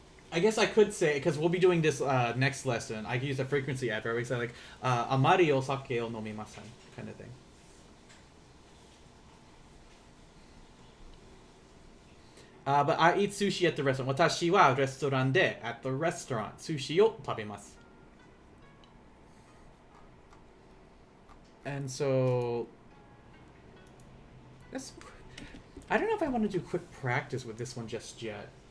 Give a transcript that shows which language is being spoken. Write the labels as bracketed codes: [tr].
[en] I guess I could say, because we'll be doing this next lesson, I could use a frequency adverb. We say like, [ja] あまりお酒を飲みません [en] kind of thing. But I eat sushi at the restaurant. [ja] 私はレストランで [en] at the restaurant [ja] 寿司を食べます. [en] And so that's, I don't know if I want to do quick practice with this one just yet.